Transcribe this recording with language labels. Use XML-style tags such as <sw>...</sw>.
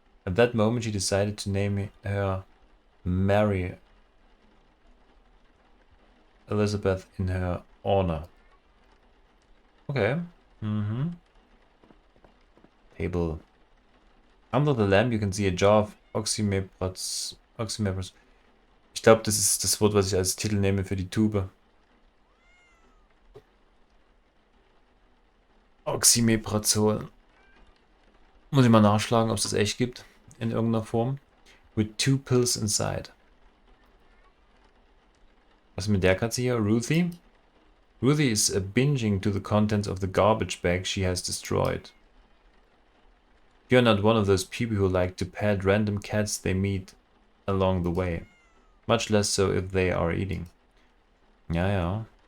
<en>At that moment, she decided to name her Mary Elizabeth in her honor. Okay. Mhm. Table. Under the lamp, you can see a jar of OXYMEPRAZOLE.</en> <de>Ich glaube, das ist das Wort, was ich als Titel nehme für die Tube. OXYMEPRAZOLE. Muss ich mal nachschlagen, ob es das echt gibt. In irgendeiner Form.</de> <en>With 2 pills inside.</en> <de>Was ist mit der Katze hier?</de> <en>Ruthie? Ruthie is binging to the contents of the garbage bag she has destroyed. You're not one of those people who like to pet random cats they meet along the way. Much less so if they are eating.</en> <de>Ja, ja.</de>